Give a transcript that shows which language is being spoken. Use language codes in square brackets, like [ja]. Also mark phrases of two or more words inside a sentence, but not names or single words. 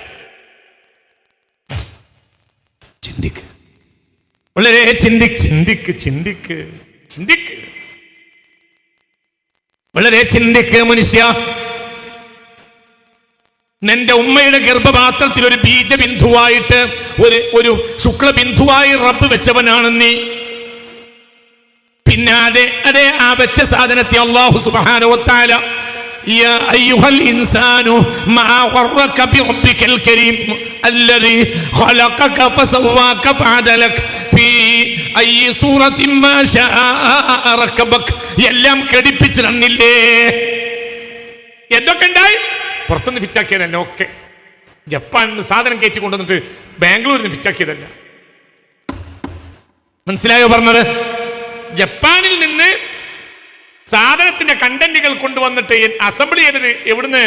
[ml] ചിന്തിക്ക്, വളരെ ചിന്തിക്ക്, വളരെ ചിന്തിക്ക് മനുഷ്യ. നിന്റെ ഉമ്മയുടെ ഗർഭപാത്രത്തിൽ ഒരു ബീജബിന്ദുവായിട്ട്, ഒരു ശുക്ലബിന്ദുവായി റബ്ബ് വെച്ചവനാണ് നീ. പിന്നെ അതേ ആ വെച്ച സാധനത്തെ [ar] الله سبحانه وتعالى يا أيها الإنسان ما غرك بربك الكريم الذي خلقك فسواك فعدلك في أي صورة ما شاء ركبك. [ml] എല്ലാം ഘടിപ്പിച്ചു തന്നില്ലേ? എന്തൊക്കെ ഉണ്ടായി? പുറത്തുനിന്ന് ഫിറ്റാക്കിയതല്ല. ഓക്കെ, ജപ്പാനിൽ നിന്ന് സാധനം കയറ്റി കൊണ്ടുവന്നിട്ട് ബാംഗ്ലൂരിൽ നിന്ന് ഫിറ്റാക്കിയതല്ല. മനസ്സിലായോ പറഞ്ഞത്? ജപ്പാനിൽ നിന്ന് സാധനത്തിന്റെ കണ്ടന്റുകൾ കൊണ്ടുവന്നിട്ട് അസംബ്ലി ചെയ്തത് എവിടുന്ന്?